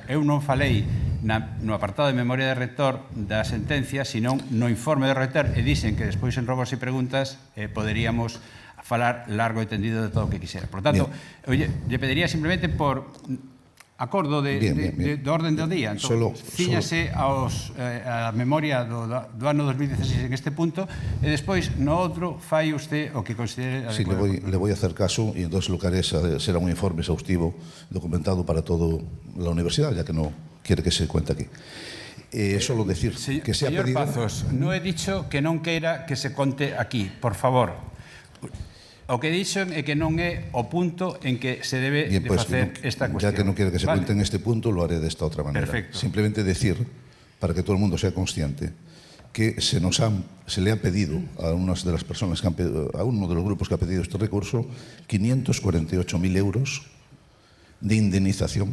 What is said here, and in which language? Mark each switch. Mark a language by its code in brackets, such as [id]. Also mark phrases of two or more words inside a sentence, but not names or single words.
[gl] Eu non falei no apartado de memoria de rector da sentencia, senón no informe do rector, e dicen que despois en robos e preguntas poderíamos falar largo e tendido de todo o que quixera. Por tanto, lle pediría simplemente por acordo do orden do día. Entón, cíñase a memoria do ano 2016 en este punto e despois no outro fai usted o que considere adecuado. [es] Sí, le voy a hacer caso y entonces lo que haré será un informe exhaustivo documentado para toda la universidad, ya que no quiere que se cuente aquí. Solo decir que se ha pedido... Señor Pazos, no he dicho que [gl] non queira que se conte aquí, [es] por favor. [gl] O que dixen é que non é o punto en que se debe de facer esta cuestión. [es] Ya que non quiere que se cuente en este punto, lo haré de esta otra manera. Perfecto. Simplemente decir, para que todo el mundo sea consciente, que se le ha pedido a unas de las personas a uno de los grupos que ha pedido este recurso 548.000 euros de indemnización.